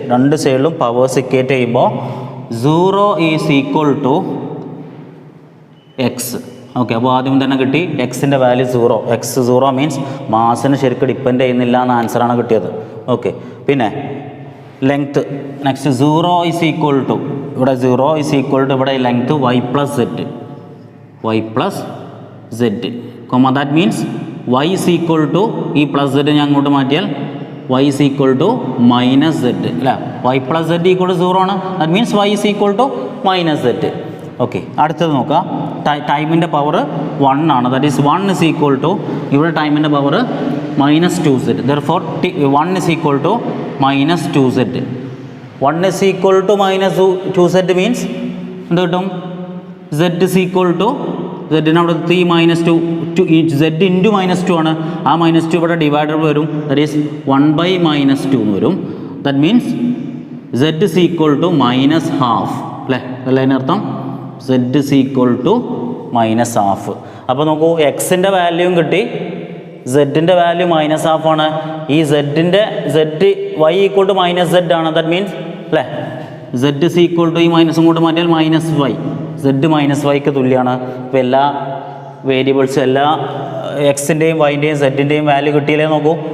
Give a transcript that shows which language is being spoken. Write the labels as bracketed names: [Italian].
[Malayalam] രണ്ട് സൈഡിലും powers equate ചെയ്യുമ്പോൾ [English] 0 is equal to x. [Malayalam] Okay, അപ്പോൾ ആദ്യം തന്നെ കിട്ടി എക്സിൻ്റെ വാല്യൂ 0. എക്സ് 0 മീൻസ് മാസിന് ശരിക്കും ഡിപ്പെൻഡ് ചെയ്യുന്നില്ല എന്ന ആൻസറാണ് കിട്ടിയത്. [English] Okay, പിന്നെ length next 0 is equal to ഇവിടെ 0 is equal to ഇവിടെ length y plus z. y plus z, that means y is equal to [Malayalam] ഈ പ്ലസ് z ഞാൻ അങ്ങോട്ട് മാറ്റിയാൽ [English] y is equal to minus z അല്ലേ. y plus z equal to 0 ആണ്. that means y is equal to minus z. [Malayalam] Okay, അടുത്തത് നോക്കാം. ടൈമിൻ്റെ power 1 ആണ്. [English] That is 1 is equal to ഇവിടെ ടൈമിൻ്റെ power -2z. therefore 1 is equal to -2z. 1 is equal to -2z means [Malayalam] എന്ത് കിട്ടും? [English] z is equal to z അവിടെ 3 - 2 z into -2 ആണ്. [Malayalam] ആ -2 ഇവിടെ ഡിവൈഡർ വരും. [English] that is 1/-2 [Malayalam] എന്ന് വരും. [English] That means z is equal to -half അല്ലേ. [Malayalam] അതല്ലേ അതിനർത്ഥം? [English] z is equal to -half. [Malayalam] അപ്പോൾ നോക്കൂ, എക്സിൻ്റെ വാല്യൂവും കിട്ടി, സെഡിൻ്റെ വാല്യൂ -half ആണ്. ഈ സെഡിൻ്റെ y ഈക്വൽ ടു -z ആണ്. ദാറ്റ് മീൻസ് അല്ലേ z is equal to ഈ മൈനസും കൂടെ മാറ്റിയാൽ -y. z -yക്ക് തുല്യമാണ്. അപ്പോൾ എല്ലാ വേരിയബിൾസും എല്ലാ എക്സിൻ്റെയും വൈൻ്റെയും സെഡിൻ്റെയും വാല്യൂ കിട്ടിയില്ലേ നോക്കൂ.